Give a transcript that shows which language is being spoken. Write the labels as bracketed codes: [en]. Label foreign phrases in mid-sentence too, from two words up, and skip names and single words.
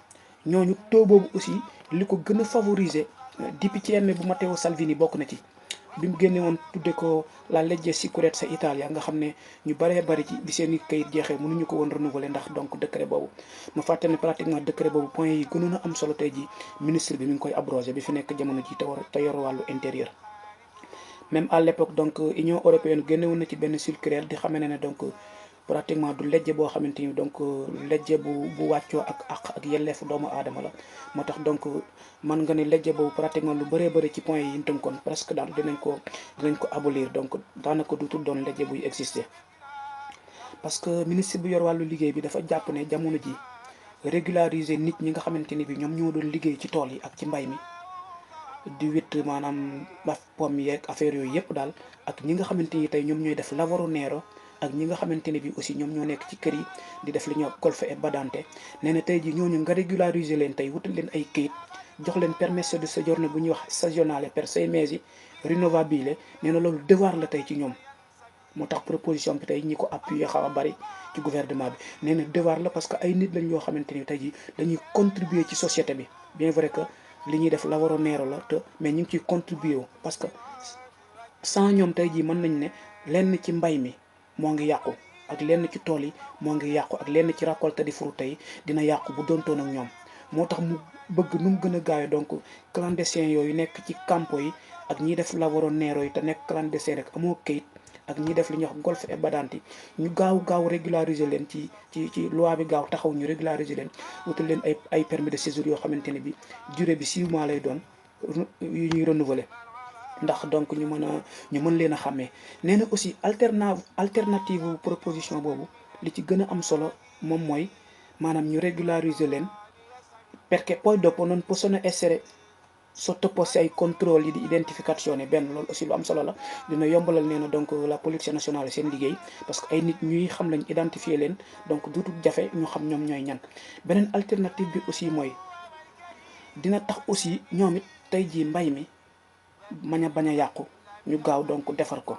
[wo] ñooñu taux boobu aussi li ko gën a favoriser DPCM bu Matteo Salvini bokk na ci bi mu génne woon tudde ko [it] la legge sicurezza Italia [wo] nga xam ne ñu bëree bëri ci bi seen i kayit jeexee mënuñu ko woon renouveler ndax donc décret boobu ma fàtte ne pratiquement décret boobu point yi gënoon a am solo tey ji ministre bi mi ngi koy abrogé bi fi nekk jamono ji te yor wàllu intérieur. [fr] même à l'époque [wo] donc Union européenne génne woon na ci benn circulaire di xamee ne donc pratiquement du lejje boo xamante ni donc lejje bu wàccoo ak yelleefu doomu aadama la. moo tax donc man nga ne lejje boobu pratiquement lu bëree bëri ci point yi ñu tënkoon presque daal dinañ ko abolir, donc daanaka dutul doon lejje buy exister. parce que ministre bi yor wàllu liggéey bi dafa jàpp ne jamono ji régulariser nit ñi nga xamante ni bi ñoom ñoo doon liggéey ci tool yi ak ci mbay mi di witt maanaam pomme yeeg affaire yooyu yëpp daal, ak ñi nga xamante ni tey ñoom ñooy def [it] lavoro nero, [wo] ak ñi nga xamante ne bi aussi ñoom ñoo nekk ci kër yi di def li ñuy wax [it] colf et badante. [wo] nee na tey ji ñooñu nga régulariser leen tey wutal leen ay këyit, jox leen [it] permesso di soggiorno bu ñuy wax stagionale per 6 mesi rinnovabile. [wo] nee na loolu devoir la tey ci ñoom. moo tax proposition bi tey ñi ko appuyé xaw a bari ci gouvernement bi. nee na devoir la [fr] parce que [wo] ay nit lañ yoo xamante ni tey ji dañuy contribuer ci société bi, [fr] bien vrai que [wo] li ñuy def [it] lavoro nero [wo] la te mais ñu ngi ciy contribuer [fr] parce que [wo] sans ñoom tey jii mën nañ ne lenn ci mbay mi moo ngi yàqu, ak lenn ci tool yi moo ngi yàqu, ak lenn ci récolte di fruits yi dina yàqu bu doontoon ak ñoom. moo tax mu bëgg nu mu gën a gaawee donc clandestin yooyu nekk ci campo yi ak ñiy def [it] lavoro nero [wo] yi te nekk clandestin rek amoo kayit, ak ñiy def li ñuy wax [it] golf et badante [wo] ñu gaaw régulariser leen ci loi bi gaaw taxaw ñu régulariser leen, wutal leen ay [fr] permis de séjour [wo] yoo xamante ne bi durée bi 6 mois lay doon yu ñuy renouveler, ndax donc ñu mën leen a xàmmee. nee na aussi alternative proposition boobu li ci gën a am solo moom mooy maanaam ñu régulariser leen [it] perché poi dopo non possono essere sottoposti ai controlli di identificazione. [wo] benn loolu aussi lu am solo la, dina yombalal nee na donc [fr] la police nationale [wo] seen liggéey, [fr] parce que [wo] ay nit ñuy xam lañ identifier leen, donc duutul jafe ñu xam ñoom ñooy ñan. beneen alternative bi aussi mooy dina tax aussi ñoom it tey jii mbay mi bañ a yàqu, ñu gaaw donc defar ko.